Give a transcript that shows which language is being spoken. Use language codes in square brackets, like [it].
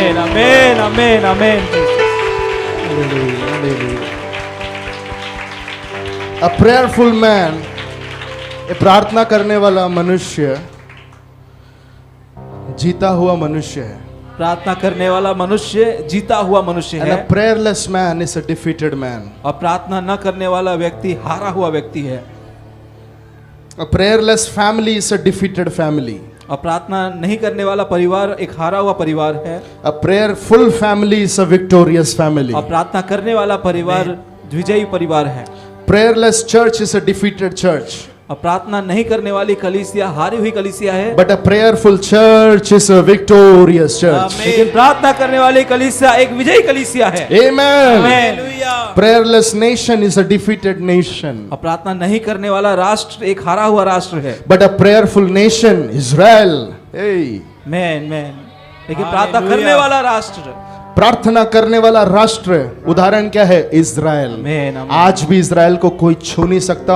[hi] आमेन आमेन आमेन आमेन। Hallelujah hallelujah. [en] a prayerful man, [hi] प्रार्थना करने वाला मनुष्य जीता हुआ मनुष्य है। प्रार्थना करने वाला मनुष्य जीता हुआ मनुष्य [en] And a [hi] है, [en] prayerless man is a defeated man. [hi] और प्रार्थना न करने वाला व्यक्ति हारा हुआ व्यक्ति है। [en] A prayerless family is a defeated family. [hi] और प्रार्थना नहीं करने वाला परिवार एक हारा हुआ परिवार है, [en] A prayerful family is a victorious family. [hi] और प्रार्थना करने वाला परिवार विजयी परिवार है। [en] Prayerless church is a defeated church. [hi] और प्रार्थना नहीं करने वाली कलीसिया हारी हुई कलीसिया है, [en] But a prayerful church is a victorious church. [hi] लेकिन प्रार्थना करने वाली कलीसिया एक विजयी कलीसिया है। [en] Amen. [hi] Amen. [en] Prayerless nation is a defeated nation. [hi] और प्रार्थना नहीं करने वाला राष्ट्र एक हारा हुआ राष्ट्र है। [en] But a prayerful nation, Israel. Hey. Man man. [hi] लेकिन प्रार्थना करने वाला राष्ट्र, प्रार्थना करने वाला राष्ट्र, उदाहरण क्या है? इज़राइल। आमेन, आमेन। आज भी इज़राइल को कोई छू नहीं सकता।